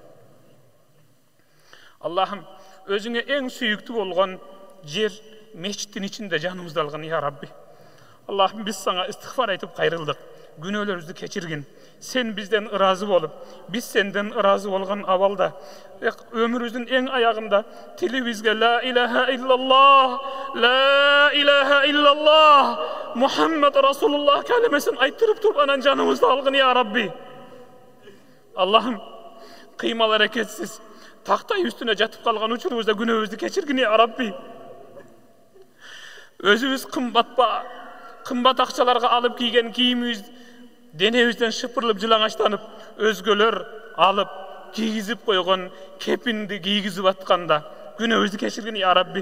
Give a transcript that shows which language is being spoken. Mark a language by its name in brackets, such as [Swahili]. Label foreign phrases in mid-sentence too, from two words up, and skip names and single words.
[Kyrgyz] Аллахым өзүңө эң сүйүктүү болгон жер мечиттин ичинде жаныбызды алгын [Arabic] يا رب. [Kyrgyz] Аллахым биз сага истигфар айтып кайрылдык. Күнөөлөрүбүздү кечиргин. Сен бизден ыраазы болуп, биз сенден ыраазы болгон абалда, өмүрүбүздүн эң аягында тилибизге [Arabic] لا إله إلا الله، لا إله إلا الله، محمد رسول الله [Kyrgyz] калемесин айттырып туруп анан жаныбызды алгын [Arabic] يا رب. [Kyrgyz] Аллахым кыймал аракетсиз тактай үстүнө жатып калган учурубузда күнөөбүздү кечиргин [Arabic] يا رب. [Kyrgyz] Өзүбүз кымбат акчаларга алып кийген кийимибиз денебизден шыпырылып жылаңачтанып, өзгөлөр алып кийгизип койгон кепинди кийгизип атканда күнөөбүздү кечиргин [Arabic] يا رب.